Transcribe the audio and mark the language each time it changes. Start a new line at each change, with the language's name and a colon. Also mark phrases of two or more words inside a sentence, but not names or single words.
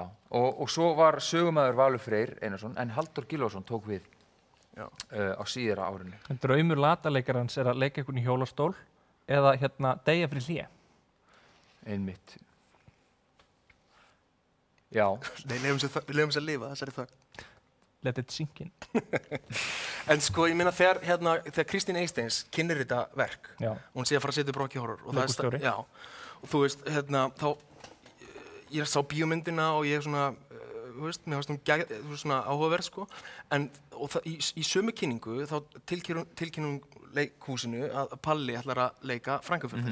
Icelandic: Og svo var sögumæður Valur Freyr Einarsson, en Halldór Gylfason tók við á síðara árinu. Draumur lataleikarans er að leika einhvern í hjólastól eða hérna deyja fyrir hlé. Einmitt. Já. Nei, lefum sér að lifa, þessari þögn.
English: Let it sink in.
Icelandic: En sko, ég minna þegar Kristín Eysteins kynnir þetta verk, hún sé að fara að setja upp Rocky Horror og Leikustjóri. Og þú veist, hérna, þá ég sá bíómyndina og ég svona, þú veist, mér fannst svona áhugaverð, sko, en í sömu kynningu þá tilkynnum leikhúsinu að Palli ætlar að leika Frankenfurter.